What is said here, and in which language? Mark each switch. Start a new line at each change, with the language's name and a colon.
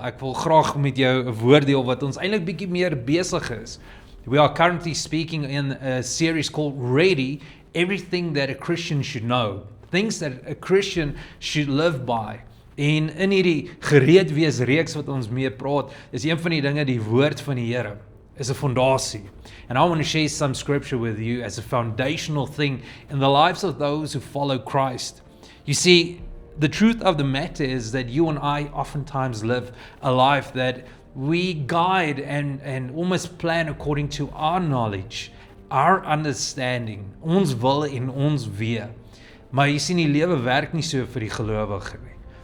Afrikaans: Ek wil graag met jou 'n woord deel wat ons eintlik bietjie meer besig is.
English: We are currently speaking in a series called Ready, Everything That a Christian Should Know. Things that a Christian should live by.
Afrikaans: En in hierdie gereed wees reeks wat ons mee praat, is een van die dinge die woord van die Here is 'n fondasie.
English: And I want to share some scripture with you as a foundational thing in the lives of those who follow Christ. You see, the truth of the matter is that you and I oftentimes live a life that we guide and almost plan according to our knowledge, our understanding,
Afrikaans: ons wil en ons wee. Maar jy sien, die lewe werk nie so vir die gelowige nie.